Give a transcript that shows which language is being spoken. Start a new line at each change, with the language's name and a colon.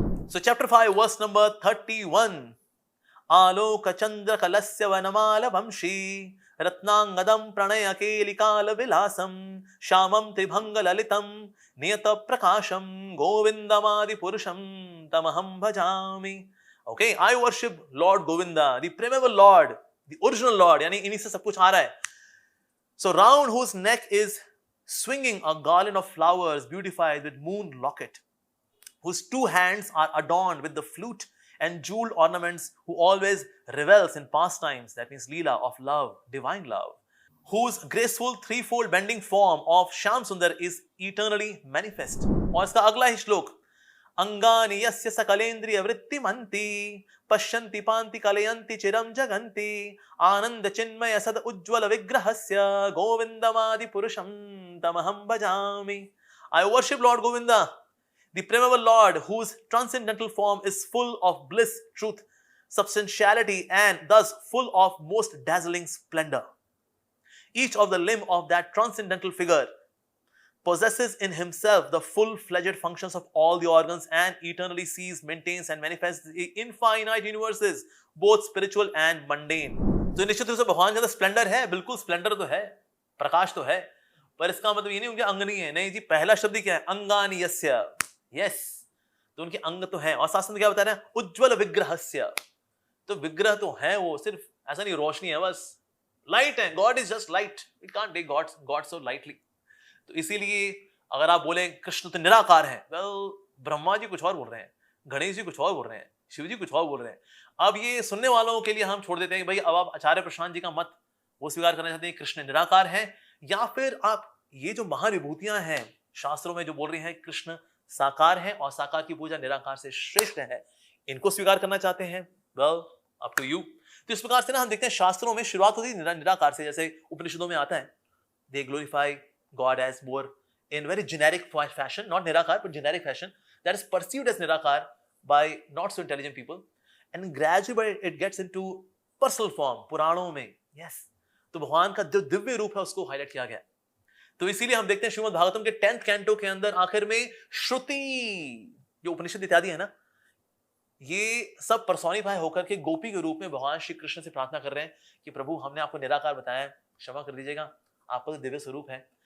English: So chapter 5 verse number 31।
Sanskrit: आलोक चंद्र कलस्य वनमाल वंशी रत्नांगदम प्रणय केलिकाल विलासम श्यामम त्रिभंग ललितम नियत प्रकाशम गोविंदमादि पुरुषम तमहम भजामि।
English: okay, I worship Lord Govinda, the primeval Lord, the original Lord,
Hindi: यानी इन्हीं से सब कुछ आ रहा है।
English: So round whose neck is swinging a garland of flowers beautified with moon locket, whose 2 hands are adorned with the flute and jeweled ornaments, who always revels in pastimes, that means leela of love, divine love, whose graceful threefold bending form of Shyam Sundar is eternally manifest.
Hindi: और इसका अगला ही श्लोक,
Sanskrit: अंगानि यस्य सकलेन्द्रिय वृत्तिमन्ति पश्यन्ति पान्ति कलयन्ति चिरं जगन्ति आनंद चिन्मय सद उज्ज्वल विग्रहस्य गोविंदमादि पुरुषं तमहं भजामि।
English: I worship Lord Govinda, the premeable Lord, whose transcendental form is full of bliss, truth, substantiality, and thus full of most dazzling splendor. Each of the limb of that transcendental figure possesses in himself the full-fledged functions of all the organs and eternally sees, maintains and manifests the infinite universes, both spiritual and mundane.
Hindi: तो निश्चित रूप से भगवान के अंदर Splendor है, बिल्कुल Splendor तो है, प्रकाश तो है, पर इसका मतलब ये नहीं उनके अंग नहीं है। नहीं जी, पहला शब्द क्या है? अंगानि यस्य। यस, तो उनके अंग तो है। और शास्त्र में क्या बता रहे हैं? उज्ज्वल विग्रहस्य। तो विग्रह तो है, वो सिर्फ ऐसा नहीं रोशनी है, बस लाइट है।
English: God is just light, we can't take God so lightly.
Hindi: तो इसीलिए अगर आप बोले कृष्ण तो निराकार है, वेल ब्रह्मा जी कुछ और बोल रहे हैं, गणेश जी कुछ और बोल रहे हैं, शिव जी कुछ और बोल रहे हैं। अब ये सुनने वालों के लिए हम छोड़ देते हैं कि भाई अब आप आचार्य प्रशांत जी का मत वो स्वीकार करना चाहते हैं कृष्ण निराकार है, या फिर आप ये जो महाविभूतियां हैं शास्त्रों में जो बोल रही हैं कृष्ण साकार है और साकार की पूजा निराकार से श्रेष्ठ है, इनको स्वीकार करना चाहते हैं,
English: Well up to you.
Hindi: तो इस प्रकार से ना हम देखते हैं शास्त्रों में शुरुआत होती है निराकार से, जैसे उपनिषदों में आता है,
English: they glorify God as more in very generic fashion, not nirakar but generic fashion, that is perceived as nirakar by not so intelligent people, and gradually it gets into personal form
Hindi: पुराणों में। yes, तो भगवान का जो दिव्य रूप है उसको highlight किया गया। तो इसीलिए हम देखते हैं श्रीमद् भागवतम के 10th कैंटो के अंदर आखिर में श्रुति जो उपनिषद इत्यादि है ना, ये सब पर्सोनिफाई होकर के गोपी के रूप में भगवान श्री कृष्ण से प्रार्थना कर रहे हैं कि प्रभु हमने आपको निराकार बताया, क्षमा कर दीजिएगा, आपका तो दिव्य स्वरूप है।